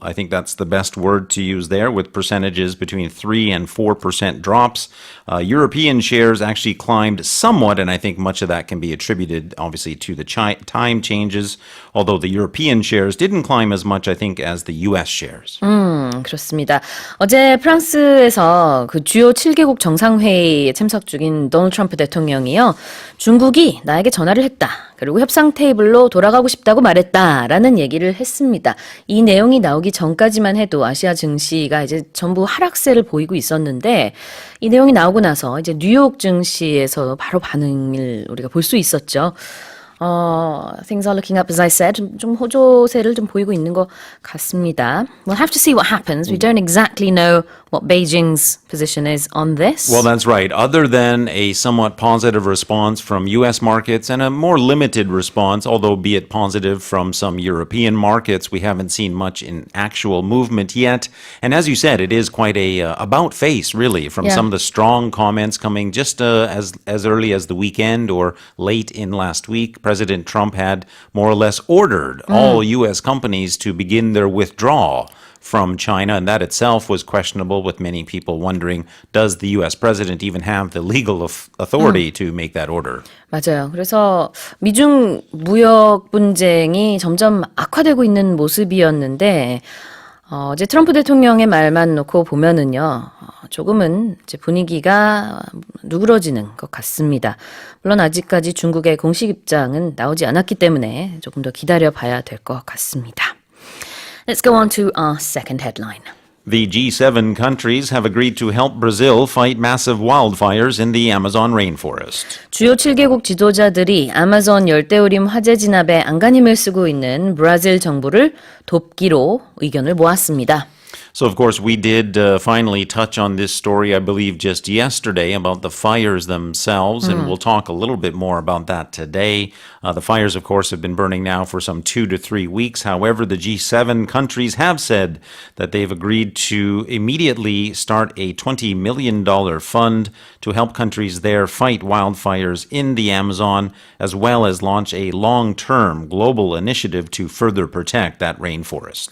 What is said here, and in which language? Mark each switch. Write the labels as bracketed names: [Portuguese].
[English] I think that's the best word to use there, with percentages between 3 and 4% drops. European shares actually climbed somewhat, and I think much of that can be attributed, obviously, to the time changes. Although the European shares didn't climb as much, I think think, as the U.S. shares. [Korean] 그렇습니다. 어제 프랑스에서 그 주요 7개국 정상회의에 참석 중인 도널드 트럼프 대통령이요. 중국이 나에게 전화를 했다. 그리고 협상 테이블로 돌아가고 싶다고 말했다라는 얘기를 했습니다. 이 내용이 나오기 전까지만 해도 아시아 증시가 이제 전부 하락세를 보이고 있었는데 이 내용이 나오고 나서 이제 뉴욕 증시에서 바로 반응을 우리가 볼 수 있었죠. [English] Things are looking up, as I said. [Korean] 좀 호조세를 좀 보이고 있는 것 같습니다. [English] We'll have to see what happens. We don't exactly know what Beijing's position is on this. Well, that's right. Other than a somewhat positive response from U.S. markets and a more limited response, although be it positive from some European markets, we haven't seen much in actual movement yet. And as you said, it is quite a about face, really, from some of the strong comments coming just as early as the weekend or late in last week. President Trump had more or less ordered all U.S. companies to begin their withdrawal from China, and that itself was questionable, with many people wondering, does the U.S. president even have the legal authority to make that order? [Korean] 맞아요. 그래서 미중 무역 분쟁이 점점 악화되고 있는 모습이었는데 어제 트럼프 대통령의 말만 놓고 보면은요, 조금은 이제 분위기가 누그러지는 것 같습니다. 물론 아직까지 중국의 공식 입장은 나오지 않았기 때문에 조금 더 기다려봐야 될 것 같습니다. [English] Let's go on to our second headline. The G7 countries have agreed to help Brazil fight massive wildfires in the Amazon rainforest. [Korean] 주요 7개국 지도자들이 아마존 열대우림 화재 진압에 안간힘을 쓰고 있는 브라질 정부를 돕기로 의견을 모았습니다. [English] So, of course, we did finally touch on this story, I believe, just yesterday about the fires themselves, and we'll talk a little bit more about that today. The fires, of course, have been burning now for some 2 to 3 weeks. However, the G7 countries have said that they've agreed to immediately start a $20 million fund to help countries there fight wildfires in the Amazon, as well as launch a long-term global initiative to further protect that rainforest.